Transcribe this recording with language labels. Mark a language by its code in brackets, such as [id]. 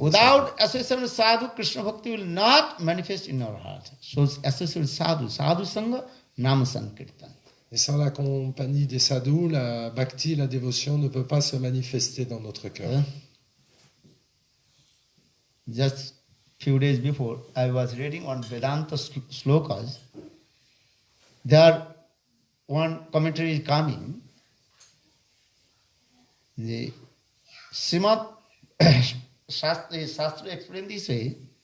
[en] Without association with sadhu, Krishna Bhakti will not manifest in our heart. So association with sadhu, sadhu sangha, nama sankirtan. [fr] Et sans la compagnie des sadhus, la bhakti, la dévotion ne peut pas se manifester dans notre cœur. [en] Just few days before, I was reading on Vedanta slokas. There, one commentary is coming. The Srimad Shastra explained this way.